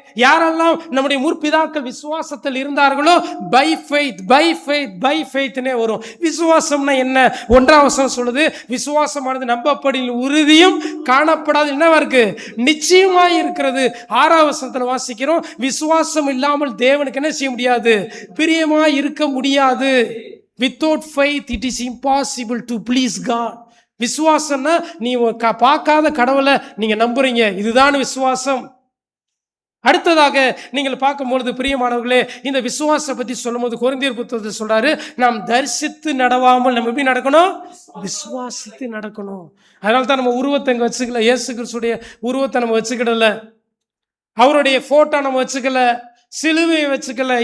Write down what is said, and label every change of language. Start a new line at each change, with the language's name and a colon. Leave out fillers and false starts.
Tamil: யாரெல்லாம் நம்முடைய முற்பிதாக்கள் விசுவாசத்தில் இருந்தார்களோ by faith, by faith, by ஃபெய்த்னே வரும். விசுவாசம்னா என்ன? 1ஆம் வசனம் சொல்லுது, விசுவாசமானது நம்பப்படில் உறுதியும் காணப்படாது என்னவா இருக்கு? நிச்சயமாய் இருக்கிறது. 6ஆம் வசனத்தில் வாசிக்கிறோம், விசுவாசம் இல்லாமல் தேவனுக்கு என்ன செய்ய முடியாது? பிரியமாய் இருக்க முடியாது.
English: Without faith it is impossible to please God.
Tamil: விசுவாசம்னா நீ பார்க்காத கடவுளை நீங்க நம்புறீங்க, இதுதான் விசுவாசம். அடுத்ததாக நீங்கள் பார்க்கும்பொழுது பிரியமானவர்களே, இந்த விசுவாசத்தை பற்றி சொல்லும்போது கொரிந்தியர் புத்தகத்தில் சொல்றாரு, நாம் தரிசித்து நடவாமல் நம்ம எப்படி நடக்கணும்? விசுவாசித்து நடக்கணும். அதனால தான் நம்ம உருவத்தை இங்கே வச்சுக்கல, இயேசு கிறிஸ்துடைய உருவத்தை நம்ம வச்சுக்கிடல, அவருடைய போட்டோ நம்ம வச்சுக்கல, சிலுவையை வச்சுக்கல.